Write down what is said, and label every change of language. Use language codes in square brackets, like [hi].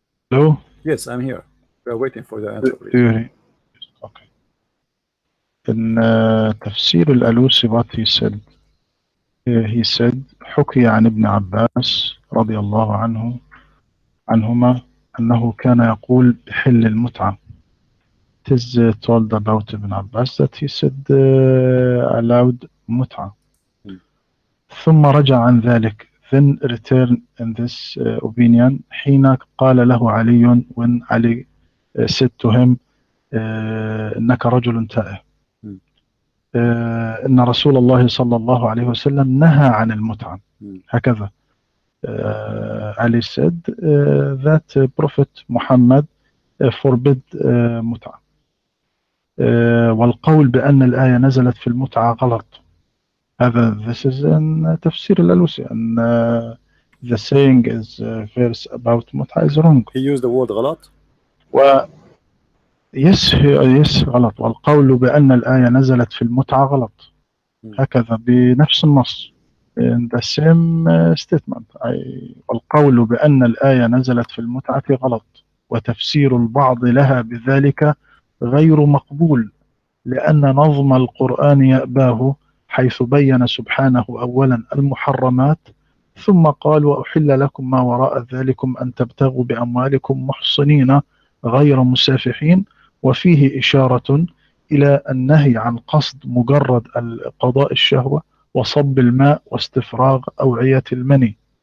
[en] Hello? Yes, I'm here. We are waiting for the answer, please. Okay. [ar] In تفسير الألوسي, [en] what he said, [ar] حكي عن ابن عباس رضي الله عنهما أنه كان يقول بحل المتعة. [en] It is told about Ibn Abbas that he said allowed متعة. [ar] ثم رجع عن ذلك, [en] then return in this opinion [ar] حين قال له علي, [en] when Ali said to him [ar] إنك رجل تائه, إن رسول الله صلى الله عليه وسلم نهى عن المتعة. [en] هكذا Ali said that Prophet Muhammad forbid متعة. [ar] والقول بأن الآية نزلت في المتعة غلط. هذا [en] this is in [ar] تفسير الألوسي, and [en] the saying is verse about متعة is wrong. He used the word غلط. [ar] و [en] yes [ar] غلط. والقول بأن الآية نزلت في المتعة غلط. هكذا بنفس النص. [en] In the same statement. [ar] والقول بأن الآية نزلت في المتعة غلط. وتفسير البعض لها بذلك غير مقبول لأن نظم القرآن يأباه حيث بين سبحانه أولا المحرمات ثم قال وأحل لكم ما وراء ذلكم أن تبتغوا بأموالكم محصنين غير مسافحين وفيه إشارة إلى النهي عن قصد مجرد قضاء الشهوة وصب الماء واستفراغ أوعية المني